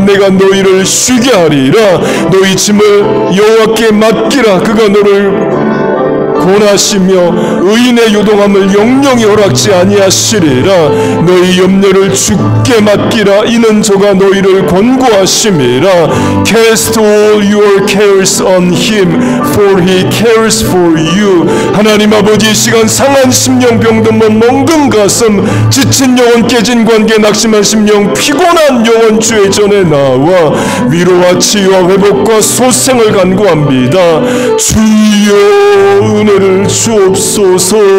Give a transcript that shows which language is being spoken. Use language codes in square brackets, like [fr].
[ko] 내가 너희를 쉬게 하리라. 너희 짐을 여호와께 맡기라. 그가 너를 권하시며 의인의 요동함을 영영히 허락지 아니하시리라. 너희 염려를 주께 맡기라. 이는 저가 너희를 권고하심이라. [en] Cast all your cares on him, for he cares for you. [ko] 하나님 아버지, 이 시간 상한 심령, 병든 몸, 멍든 가슴, 지친 영혼, 깨진 관계, 낙심한 심령, 피곤한 영혼 주의 전에 나와 위로와 치유와 회복과 소생을 간구합니다. 주여 은혜를 주옵소서.